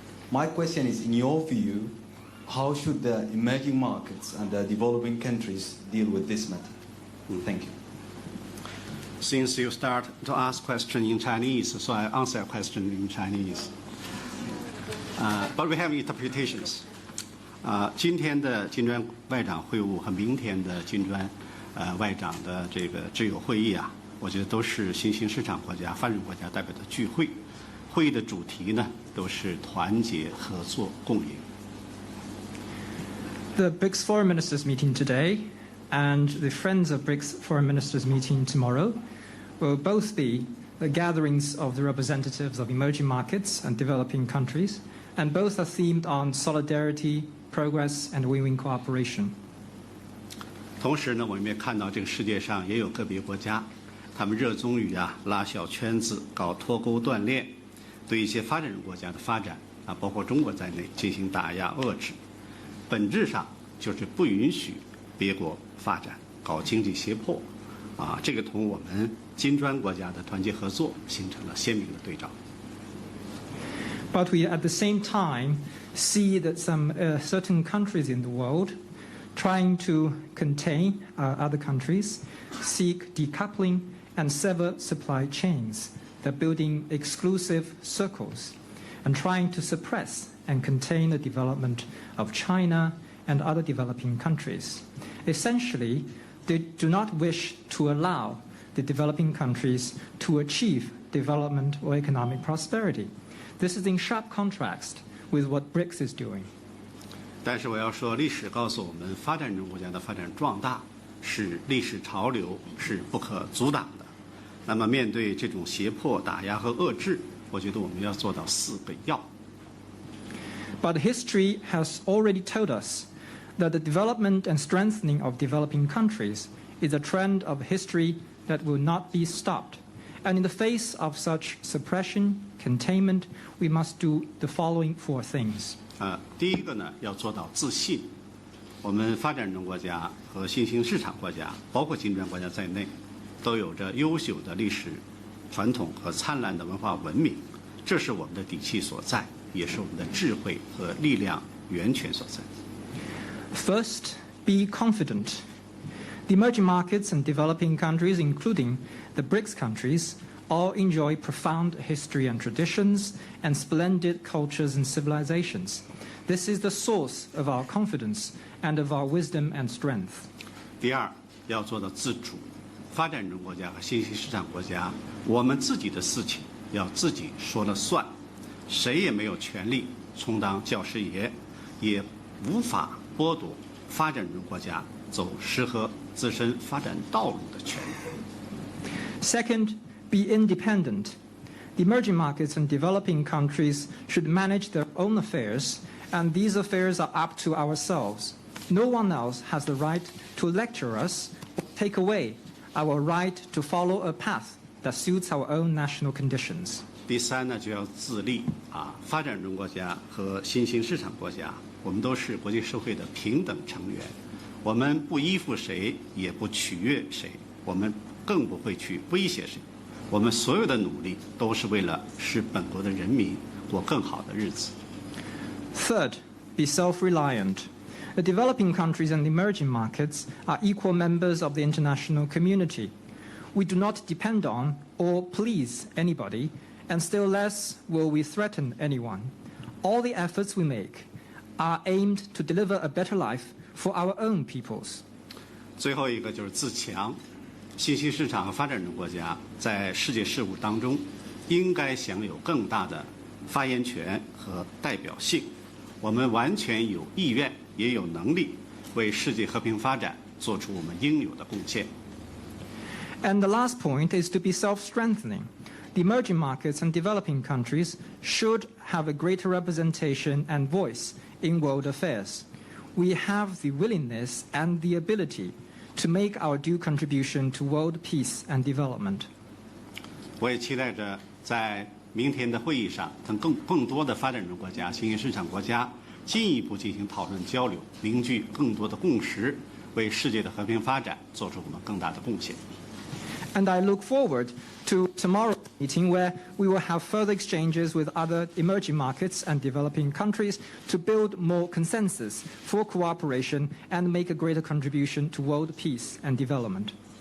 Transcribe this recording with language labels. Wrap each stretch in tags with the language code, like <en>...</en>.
<en>My question is, in your view, how should the emerging markets and the developing countries deal with this matter? Thank you. Since you start to ask questions in Chinese, so I answer a question in Chinese. But we have interpretations.</en> <zh>今天的金砖外长会晤和明天的金砖外长的这个挚友会议啊，我觉得都是新兴市场国家、发展国家代表的聚会。会议的主题呢，都是团结、合作、共赢。</zh> <en>The BRICS foreign ministers meeting today and the Friends of BRICS foreign ministers meeting tomorrow will both be the gatherings of the representatives of emerging markets and developing countries, and both are themed on solidarity, progress, and win-win cooperation.</en> <zh>同时呢，我们也看到这个世界上也有个别国家，他们热衷于拉小圈子、搞脱钩断链，对一些发展中国家的发展包括中国在内进行打压遏制。本质上就是不允许别国发展，搞经济胁迫，这个同我们金砖国家的团结合作形成了鲜明的对照。</zh> <en>But we at the same time see that some certain countries in the world trying to contain other countries seek decoupling and sever supply chains. They're building exclusive circles and trying to suppress and contain the development of China and other developing countries. Essentially, they do not wish to allow the developing countries to achieve development or economic prosperity. This is in sharp contrast with what BRICS is doing.</en> <zh>但是我要说，历史告诉我们，发展中国家的发展壮大是历史潮流，是不可阻挡的。那么，面对这种胁迫、打压和遏制，我觉得我们要做到4个要。</zh> <en>But history has already told us that the development and strengthening of developing countries is a trend of history that will not be stopped. And in the face of such suppression, containment, we must do the following 4 things.</en> <zh>第一个呢，要做到自信。我们发展中国家和新兴市场国家，包括金砖国家在内，都有着优秀的历史传统和灿烂的文化文明，这是我们的底气所在，也是我们的智慧和力量源泉所在。</zh> <en>First, be confident. The emerging markets and developing countries, including the BRICS countries, all enjoy profound history and traditions and splendid cultures and civilizations. This is the source of our confidence and of our wisdom and strength.</en> <zh>第二，要做到自主。发展中国家和新兴市场国家，我们自己的事情要自己说了算，谁也没有权利充当教师爷，也无法剥夺发展中国家走适合自身发展道路的权利。</zh> <en>Second, be independent. The emerging markets and developing countries should manage their own affairs, and these affairs are up to ourselves. No one else has the right to lecture us or take away our right to follow a path that suits our own national conditions.</en> <zh>第三呢，就要自立发展中国家和新兴市场国家，我们都是国际社会的平等成员，我们不依附谁，也不取悦谁，我们更不会去威胁谁。我们所有的努力都是为了使本国的人民、过更好的日子。</zh> <en>Third, be self-reliant. The developing countries and emerging markets are equal members of the international community. We do not depend on or please anybody, and still less will we threaten anyone. All the efforts we make are aimed to deliver a better life for our own peoples.</en> <zh>最后一个就是自强。新兴市场和发展中国家在世界事务当中应该享有更大的发言权和代表性。我们完全有意愿也有能力为世界和平发展做出我们应有的贡献。</zh> <en>And the last point is to be self-strengthening. The emerging markets and developing countries should have a greater representation and voice in world affairs. We have the willingness and the ability to make our due contribution to world peace and development.</en> <zh>我也期待着在明天的会议上，跟更多的发展中国家、新兴市场国家进一步进行讨论交流，凝聚更多的共识，为世界的和平发展做出我们更大的贡献。</zh> <en>And I look forward to tomorrow's meeting where we will have further exchanges with other emerging markets and developing countries to build more consensus for cooperation and make a greater contribution to world peace and development.</en>